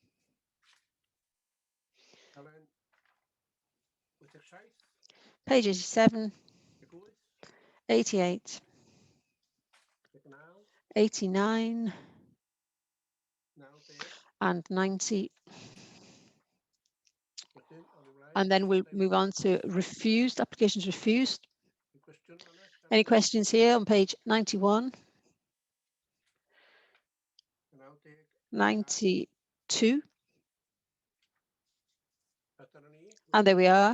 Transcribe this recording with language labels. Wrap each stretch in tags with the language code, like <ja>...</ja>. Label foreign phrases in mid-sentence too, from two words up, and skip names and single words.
<en>Elen, 87, Page 87, 88, 89, 90, and 90.</en> <cy>wedyn, awn ni ymlaen.</cy> <en>And then we'll move on to refused, applications refused.</en> <cy>Cwestiwn, Anna?</cy> <en>Any questions here on page 91, 90, 92,</en> <cy>Dyna ni.</cy> <en>and there we are.</en>